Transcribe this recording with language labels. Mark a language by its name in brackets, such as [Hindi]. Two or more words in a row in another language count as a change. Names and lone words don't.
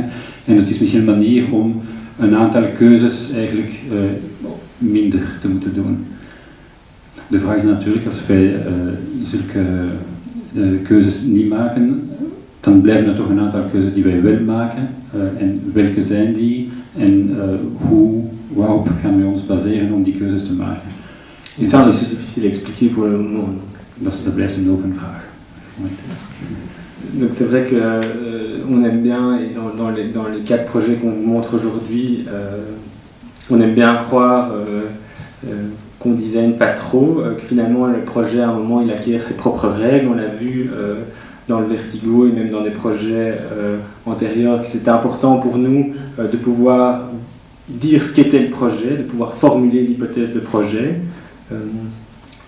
[Dutch] En het is misschien een manier om een aantal keuzes eigenlijk minder te moeten doen. De vraag is natuurlijk, als wij zulke keuzes niet maken, dan blijven er toch een aantal keuzes die wij wel maken. En welke zijn die en waarop gaan we ons baseren om die keuzes te maken? [French] Et ça, c'est difficile à expliquer pour le moment. [Dutch] Dat blijft een open vraag. [French] Donc c'est vrai que on aime bien, et dans les 4 projets qu'on vous montre aujourd'hui, on aime bien croire qu'on design pas trop, que finalement le projet à un moment il acquiert ses propres règles. On l'a vu dans le Vertigo et même dans des projets antérieurs, que c'était important pour nous de pouvoir dire ce qu'était le projet, de pouvoir formuler l'hypothèse de projet.